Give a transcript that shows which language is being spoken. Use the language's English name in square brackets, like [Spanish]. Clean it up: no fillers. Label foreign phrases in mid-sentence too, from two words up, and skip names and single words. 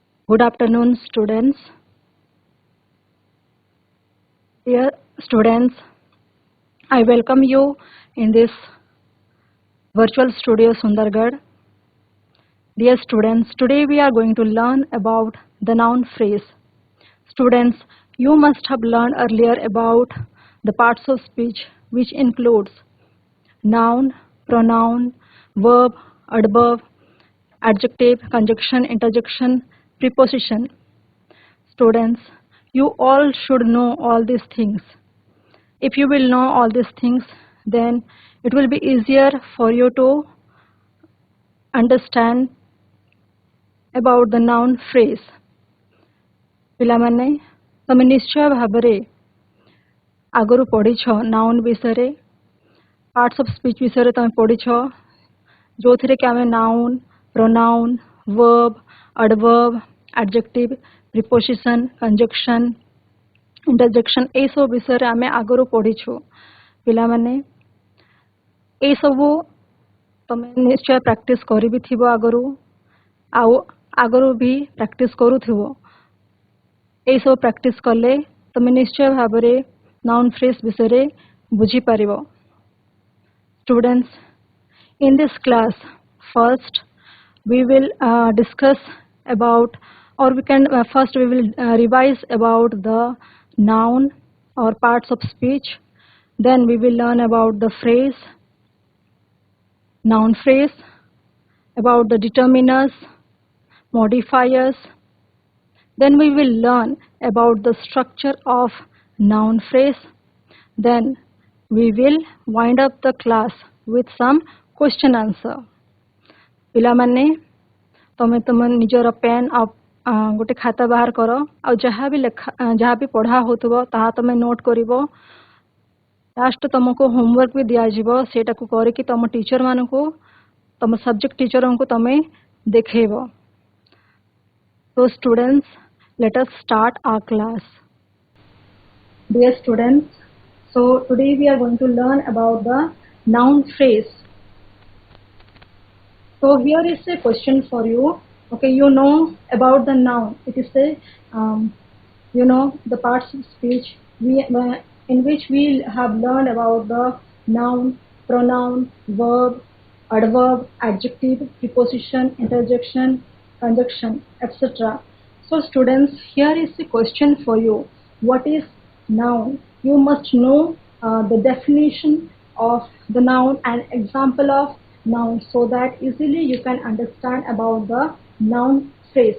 [English] Good afternoon, students. Dear students, I welcome you in this virtual studio Sundargarh. Dear students, today we are going to learn about the noun phrase. Students, you must have learned earlier about the parts of speech which includes noun, pronoun, verb, adverb, adjective, conjunction, interjection, preposition. Students, you all should know all these things. If you will know all these things, then it will be easier for you to understand about the noun phrase. [Odia] ପିଲାମାନେ ତମେ ନିଶ୍ଚୟ ଭାବରେ ଆଗରୁ ପଢ଼ିଛ ନାଉନ୍ ବିଷୟରେ, [English] parts of speech [Odia] ବିଷୟରେ ତମେ ପଢ଼ିଛ, ଯେଉଁଥିରେ କି ଆମେ [English] noun, pronoun, verb, adverb, adjective, preposition, conjunction, interjection [Odia] ଏଇସବୁ ବିଷୟରେ ଆମେ ଆଗରୁ ପଢ଼ିଛୁ। ପିଲାମାନେ ଏଇସବୁ ତମେ ନିଶ୍ଚୟ ପ୍ରାକ୍ଟିସ୍ କରିବି ଥିବ ଆଗରୁ, ଆଉ ଆଗରୁ ବି ପ୍ରାକ୍ଟିସ୍ କରୁଥିବ। ଏଇସବୁ ପ୍ରାକ୍ଟିସ୍ କଲେ ତମେ ନିଶ୍ଚୟ ଭାବରେ [English] noun phrase [Odia] ବିଷୟରେ ବୁଝିପାରିବ। [English] Students, in this class, first we will discuss about, or we can first we will revise about the noun or parts of speech. Then we will learn about the phrase, noun phrase, about the determiners, modifiers. Then we will learn about the structure of noun phrase. Then we will wind up the class with some question answer. [Odia] ପିଲାମାନେ ତମେ ତମ ନିଜର ପେନ୍ ଆଉ ଗୋଟେ ଖାତା ବାହାର କର, ଆଉ ଯାହା ବି ପଢ଼ା ହେଉଥିବ ତାହା ତମେ ନୋଟ୍ କରିବ। ଲାଷ୍ଟ ତମକୁ ହୋମୱାର୍କ ବି ଦିଆଯିବ, ସେଇଟାକୁ କରିକି ତମ ଟିଚର ମାନଙ୍କୁ, ତମ [English] subject teacher [Odia] ତମେ ଦେଖେଇବ। [English] So students, let us start our class. Dear students, so today we are going to learn about the noun phrase. So here is a question for you. Okay, you know about the noun. It is a, the parts of speech in which we have learned about the noun, pronoun, verb, adverb, adjective, preposition, interjection, conjunction, etc. So students, here is the question for you. What is noun? You must know the definition of the noun and example of noun, so that easily you can understand about the noun phrase.